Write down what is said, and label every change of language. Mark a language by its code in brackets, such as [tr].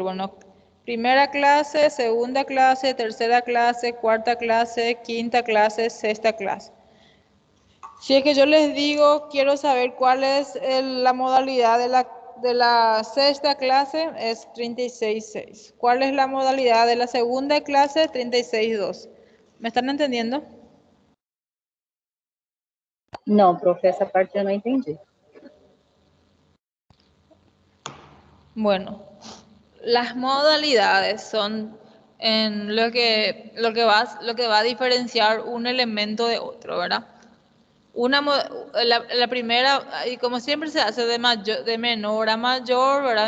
[es] Bueno, primera clase, segunda clase, tercera clase, cuarta clase, quinta clase, sexta clase. Si es que yo les digo, quiero saber cuál es la modalidad de la sexta clase, es 36.6. ¿Cuál es la modalidad de la segunda clase? 36.2. ¿Me están entendiendo? [pt] Não, profe, essa parte eu não entendi. [es] Bueno, las modalidades son en lo que va a diferenciar un elemento de otro, ¿verdad? La primera, y como siempre se hace de menor a mayor, ¿verdad?